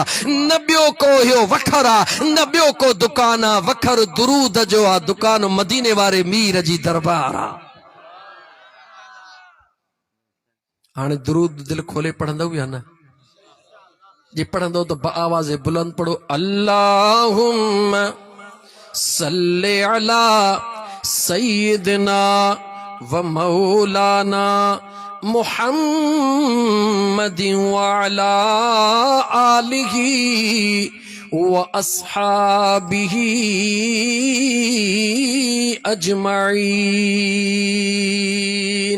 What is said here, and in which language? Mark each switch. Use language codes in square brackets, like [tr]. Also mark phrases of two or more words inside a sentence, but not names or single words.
[sd] न ॿियो को इहो वखर आ, न ॿियो को दुकान आ, वखर दुरूद जो आ, दुकान मदीने वारे मीर जी दरबार आ। हाणे दुरूद दिल खोले पढ़ंदव या न? जे पढ़ंदो तो आवाज़ बुलंद पढ़ो, [ar] اللهم صل على سيدنا ومولانا محمد وعلى آله وأصحابه أجمعين.